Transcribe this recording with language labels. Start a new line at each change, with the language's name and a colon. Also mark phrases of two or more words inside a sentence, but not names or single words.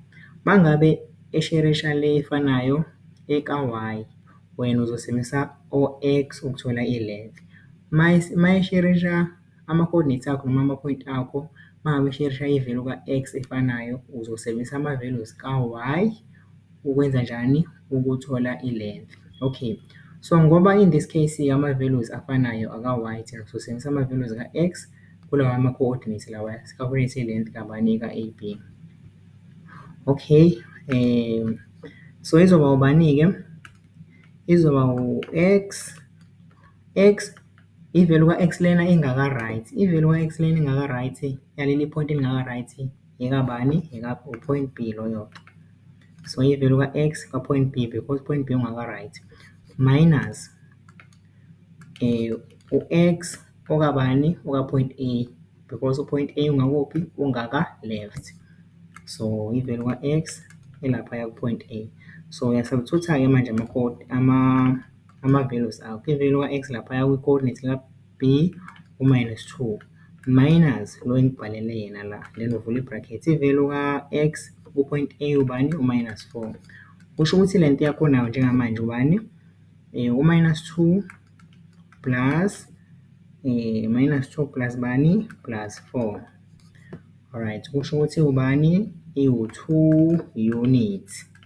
Zulu: Mangabe esherisha le efanayo eka-y, wena uzosebenzisa o-x ukuthola i-length. Mayesherisha ama-coordinates akho noma ama-point akho, mangabe esherisha i-value ka-x efanayo, uzosebenzisa ama-values ka-y ukwenza njani? Ukuthola i-length.
English: Okay, so
Zulu: ngoba
English: in this case
Zulu: ama-values afanayo aka-y, thina sizosebenzisa ama-values ka-x kulawa ama-coordinates lawa, si-calculate i-length kabani? Ka-AB.
English: Okay, so
Zulu: izoba ubani-ke? Izoba u-x, i-value ka-x lena ingaka-right, i-value ka-x lena ingaka-right, yaleli point elingaka-right, ekabani? U-point B loyo. So i-value ka-x ka-point B,
English: because point B
Zulu: ungaka-right, minus u-x okabani? Oka-point A, because u-point A ungakuphi? Ungaka-left. So i-value ka-x elaphaya ku-point A. So uyasubstitute-ke manje ama-values akho. I-value ka-x laphaya kwi-coordinate lika-B u--2 minus lo engibhalele yena la, then uvula i-bracket. I-value ka-x ku-point A ubani? U-4. Kusho ukuthi lento yakho nayo njengamanje ubani? U-2 plus -2 plus bani? Plus 4. Alright, kusho ukuthi ubani? Iwu-2 units.